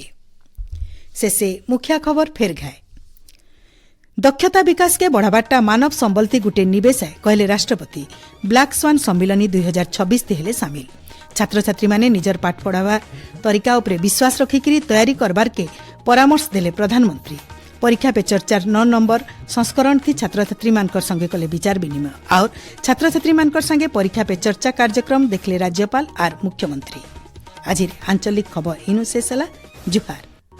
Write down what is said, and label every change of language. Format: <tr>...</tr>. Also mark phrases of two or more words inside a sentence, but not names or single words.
<spv>ଶେଷେ ମୁଖ୍ୟ ଖବର ଫେର ଘାଏ। ଦକ୍ଷତା ବିକାଶ କେ ବଢ଼ାବାଟା ମାନବ ସମ୍ବଳତି ଗୁଟେ ନିବେଶ ହେ କହଲେ ରାଷ୍ଟ୍ରପତି। ब्लैक स्वान ସମ୍ମିଳନୀ 2026 ହେଲେ ସାମିଲ। ଛାତ୍ର ଛାତ୍ରୀ ମାନେ ନିଜର ପାଠ ପଢ଼ାବା ତରିକା ଉପରେ ବିଶ୍ୱାସ ରଖିକରି ତିଆରି କରବାର କେ ପରାମର୍ଶ ଦେଲେ ପ୍ରଧାନମନ୍ତ୍ରୀ। ପରୀକ୍ଷା ପେ ଚର୍ଚ୍ଚାର 9 ନମ୍ବର ସଂସ୍କରଣ ଥି ଛାତ୍ର ଛାତ୍ରୀ ମାନକର ସଙ୍ଗେ କଲେ ବିଚାର ବିନିମୟ ଔର ଛାତ୍ର ଛାତ୍ରୀ ମାନକର ସଙ୍ଗେ ପରୀକ୍ଷା ପେ ଚର୍ଚ୍ଚା କାର୍ଯ୍ୟକ୍ରମ ଦେଖଲେ ରାଜ୍ୟପାଳ ଆର ମୁଖ୍ୟମନ୍ତ୍ରୀ। ଆଜ ଆଞ୍ଚଳିକ ଖବର ଇନୁ ଶେଷ ହୋଲା ଜୁହାର।</spv>